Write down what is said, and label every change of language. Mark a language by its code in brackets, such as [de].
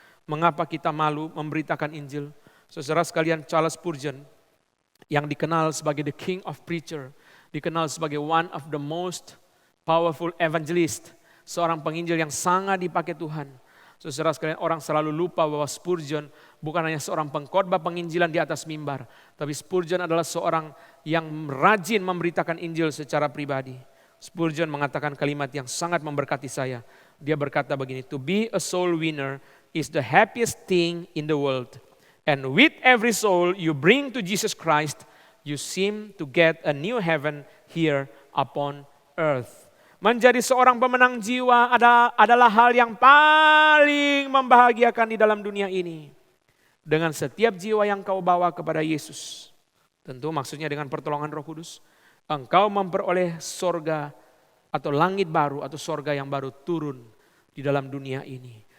[id] Mengapa kita malu memberitakan Injil? Saudara sekalian, Charles Spurgeon yang dikenal sebagai the king of preacher, dikenal sebagai one of the most powerful evangelist, seorang penginjil yang sangat dipakai Tuhan. Saudara sekalian, orang selalu lupa bahwa Spurgeon bukan hanya seorang pengkhotbah penginjilan di atas mimbar, tapi Spurgeon adalah seorang yang rajin memberitakan Injil secara pribadi. Spurgeon mengatakan kalimat yang sangat memberkati saya. [en] Dia berkata begini, "To be a soul winner is the happiest thing in the world. And with every soul you bring to Jesus Christ, you seem to get a new heaven here upon earth." [id] Menjadi seorang pemenang jiwa adalah hal yang paling membahagiakan di dalam dunia ini. Dengan setiap jiwa yang kau bawa kepada Yesus, tentu maksudnya dengan pertolongan Roh Kudus, engkau memperoleh sorga atau langit baru atau sorga yang baru turun di dalam dunia ini.